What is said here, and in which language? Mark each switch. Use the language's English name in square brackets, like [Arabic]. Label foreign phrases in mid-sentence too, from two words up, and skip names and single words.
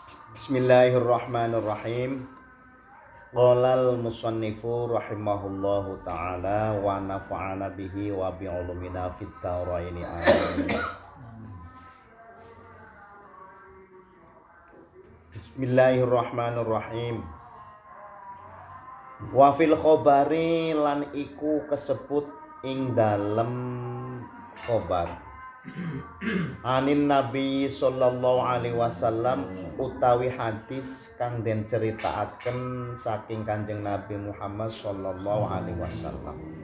[Arabic] Bismillahirrahmanirrahim. قال المصنف رحمه الله تعالى ونفعنا به وبعلومنا في الدارين آمين. Bismillahirrahmanirrahim. وفي الخبر [Javanese] lan iku kesebut ing dalem khobar anin Nabi [Arabic] صلى الله عليه وسلم [Javanese] utawi hadis kang den ceritaaken saking Kanjeng Nabi Muhammad [Arabic] صلى الله عليه وسلم